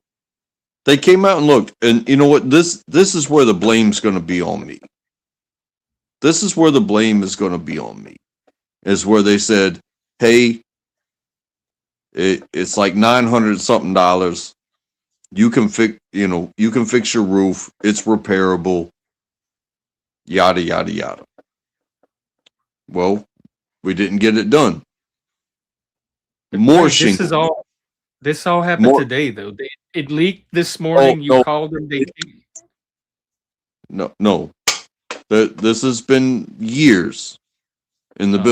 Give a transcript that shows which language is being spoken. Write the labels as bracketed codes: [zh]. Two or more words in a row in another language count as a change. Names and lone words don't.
[en] they came out and looked, and you know what? This is where the blame's going to be on me. This is where the blame is going to be on me. Is where they said, "Hey, it's like $900 something dollars. You can fix, you can fix your roof. It's repairable. Yada yada yada." Well, we didn't get it done. More Right, shingles. this all happened More. today though. It leaked this Oh morning. You no, called them. no. This has been years in the